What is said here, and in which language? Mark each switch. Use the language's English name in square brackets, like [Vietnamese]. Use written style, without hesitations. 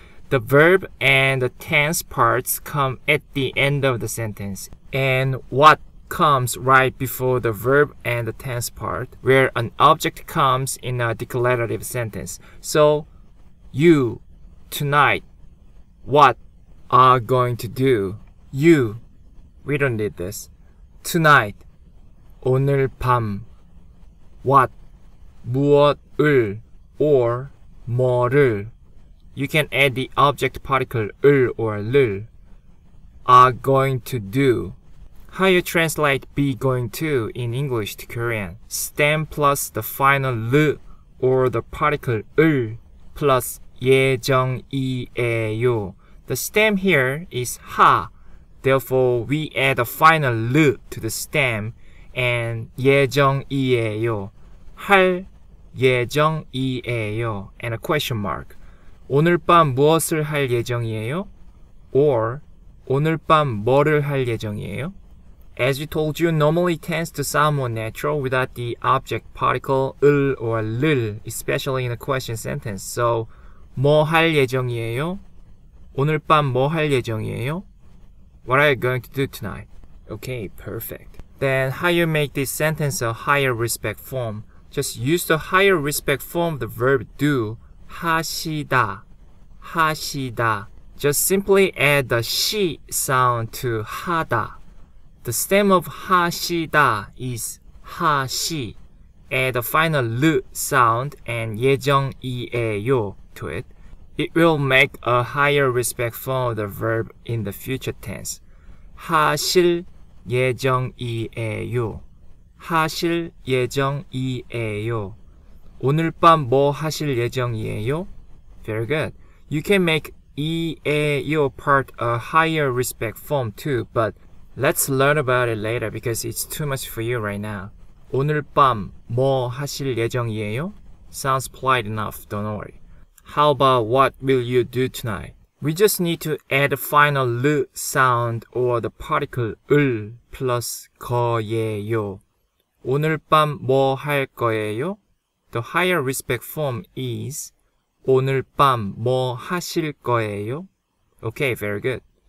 [English] The verb and the tense parts come at the end of the sentence, and what comes right before the verb and the tense part, where an object comes in a declarative sentence. So, you, tonight, what are going to do? You, we don't need this. Tonight, 오늘 밤, what, 무엇을, or 뭐를. You can add the object particle 을 or 를. Are going to do. How you translate be going to in English to Korean? Stem plus the final 르 or the particle 을 plus 예정이에요. The stem here is 하. Therefore, we add a final 르 to the stem and 예정이에요. [Korean] 할 예정이에요. [English] And a question mark. [Korean] 오늘 밤 무엇을 할 예정이에요? Or 오늘 밤 뭐를 할 예정이에요? [English] As we told you, normally tends to sound more natural without the object particle 을 or 를, especially in a question sentence. [Korean] So, 뭐 할 예정이에요? 오늘 밤 뭐 할 예정이에요? [English] What are you going to do tonight? Okay, perfect. Then how you make this sentence a higher respect form? Just use the higher respect form of the verb do. [Korean] 하시다, 하시다. [English] Just simply add the 시 sound to 하다. The stem of 하시다 is 하시. Add the final 르 sound and 예정이에요 to it. It will make a higher respect form of the verb in the future tense. [Korean] 하실 예정이에요. 하실 예정이에요. 오늘 밤 뭐 하실 예정이에요? [English] Very good. You can make 이에요 part a higher respect form too, but let's learn about it later because it's too much for you right now. [Korean] 오늘 밤 뭐 하실 예정이에요? [English] Sounds polite enough, don't worry. How about what will you do tonight? We just need to add a final 르 sound or the particle 을 plus 거예요. [Korean] 오늘 밤 뭐 할 거예요? [English] The higher respect form is [Korean] 오늘 밤 뭐 하실 거예요? [English] Okay, very good.